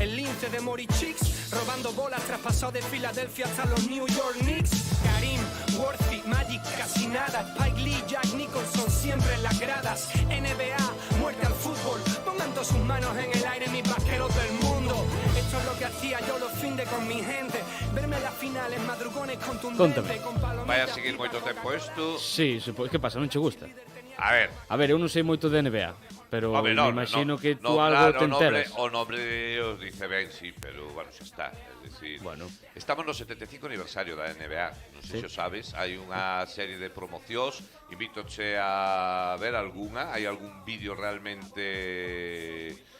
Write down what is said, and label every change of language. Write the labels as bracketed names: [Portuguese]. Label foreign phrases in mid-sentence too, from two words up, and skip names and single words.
[Spanish] El lince de Mori Chicks, robando bolas traspasado de Filadelfia hasta los New York Knicks. Karim, Worthy, Magic, casi nada. Spike Lee, Jack Nicholson, siempre en las gradas. NBA, muerte al fútbol. Pongan todas sus manos en el aire, mis vaqueros del mundo. Esto es lo que hacía yo los findes con mi gente. Verme las finales, madrugones contundentes. [Galician] Vai a seguir moito tempo isto? Sí, que pasa, non che gusta? A ver, eu non sei moito de NBA, pero [Spanish] me imagino que tú algo te enteras. [Galician] O nombre os dice ben, sí, pero bueno, xa está. É dicir, estamos no 75 aniversario da NBA, non sei se o sabes, hai unha serie de promocións, invítoche a ver algunha, hai algún vídeo realmente...